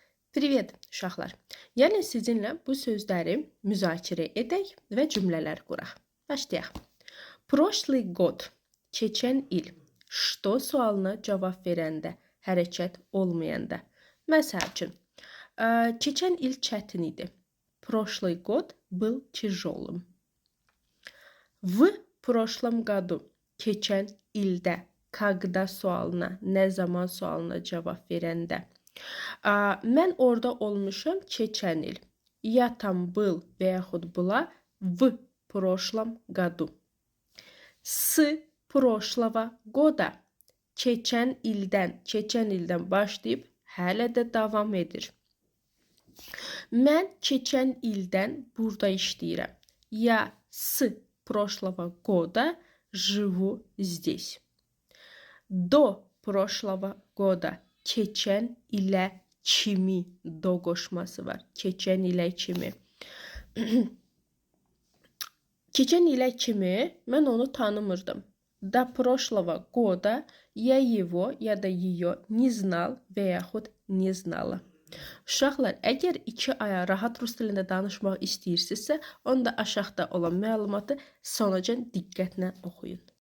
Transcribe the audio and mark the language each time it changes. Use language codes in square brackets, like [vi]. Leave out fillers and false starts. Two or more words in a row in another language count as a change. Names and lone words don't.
[ru] Привет, [az] uşaqlar. Gəlin sizinlə bu sözləri müzakirə edək və cümlələr quraq. Başlayaq. [ru] Proшлый год, [az] keçən il. Что sualına cavab verəndə, hərəkət olmayanda. Məsəl üçün, keçən il çətin idi. [ru] Прошлый год был тяжелым. В прошлом году, [az] keçən ildə. Когда sualına, nə zaman sualına cavab verəndə. Mən orada olmuşam keçən il. [ru] Я там был [az] və yaxud [ru] была в прошлом году. С прошлого года [az] keçən ildən başlayıb hələ də davam edir. Mən keçən ildən burada işləyirəm. [ru] Я с прошлого года живу здесь. До прошлого года [az] keçən ilə kimi do qoşması var. Keçən ilə kimi. Keçən ilə kimi mən onu tanımırdım. [ru] До прошлого года я его, [az] ya da [ru] ее не знал [az] və yaxud [ru] не знала. [az] Uşaqlar, əgər 2 aya rahat rus dilində danışmaq istəyirsinizsə, onda aşağıda olan məlumatı sonucan diqqətlə oxuyun.